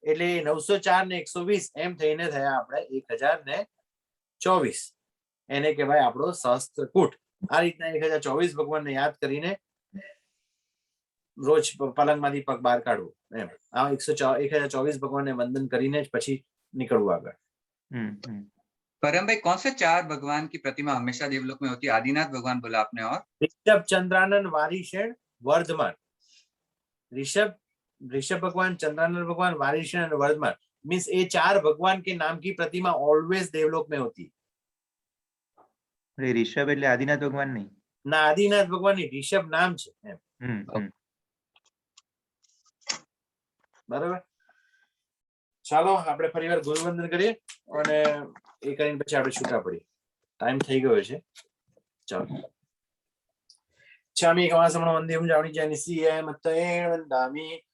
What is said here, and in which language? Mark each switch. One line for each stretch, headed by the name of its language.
Gujarati: એટલે 904 ને 120 એમ થઈને થયા આપણે 1024. એને કહેવાય આપણો સહસ્ત્રકૂટ. આ રીતના 1024 ભગવાનને યાદ કરીને રોજ પલંગમાંથી પગ બહાર કાઢવું, એમ આ 1024 ભગવાનને વંદન કરીને જ પછી નીકળવું આગળ.
Hindi: परम भाई, कौन से 4 भगवान की प्रतिमा हमेशा देवलोक में होती है? आदिनाथ भगवान बोला आपने, और ऋषभ, चंद्रानंद, वारिशेण, वर्धमान. ऋषभ भगवान, चंद्रानंद भगवान, वारिशेण और वर्धमान, मीन्स ये 4 भगवान के नाम की प्रतिमा ऑलवेज देवलोक में होती.
Gujarati: ऋषभ એટલે આદિનાથ ભગવાન નહીં ના, આદિનાથ ભગવાન ની ऋषभ નામ છે એમ, બરાબર. ચાલો આપણે ફરીવાર ગુરુવંદન કરીએ અને એ કરીને પછી આપણે છૂટા પડીએ. ટાઈમ થઈ ગયો છે. ચાલો.
Ardhamāgadhī Prākrit: इच्छामि कमासमणो वन्देहं जावणिजयनिसीयाय मत्तयेन वन्दामि.